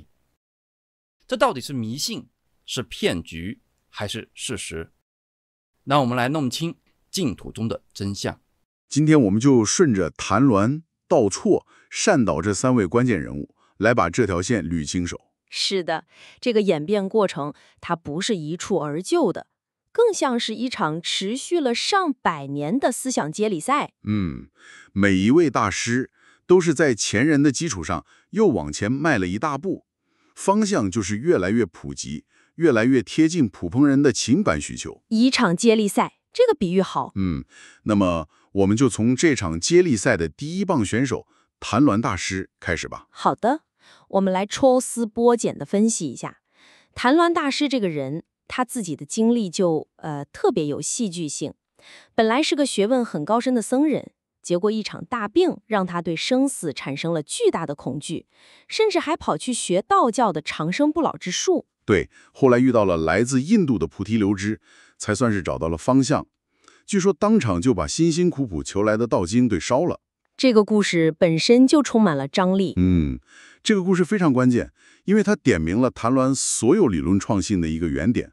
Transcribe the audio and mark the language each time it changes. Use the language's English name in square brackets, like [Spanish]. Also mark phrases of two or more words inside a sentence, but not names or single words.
[Chinese] 這到底是迷信，是騙局，還是事實？讓我們來弄清淨土中的真相。今天我們就順着曇鸞、道錯、善導這3位關鍵人物，來把這條線捋清楚。是的，這個演變過程，它不是一蹴而就的，更像是一場持續了上百年的思想接力賽。每一位大師都是在前人的基礎上又往前邁了一大步，方向就是越來越普及，越來越貼近普通人的情感需求。一場接力賽，這個比喻好。那麼我們就從這場接力賽的第一棒選手曇鸞大師開始吧。好的，我們來抽絲剝繭地分析一下曇鸞大師這個人，他自己的經歷就特別有戲劇性。本來是個學問很高深的僧人，結果一場大病讓他對生死產生了巨大的恐懼，甚至還跑去學道教的長生不老之術。對，後來遇到了來自印度的菩提流支，才算是找到了方向。據說當场就把辛辛苦苦求來的道经给燒了。這個故事本身就充滿了張力。這個故事非常關鍵，因為它點明了曇鸞所有理論創新的一個原點。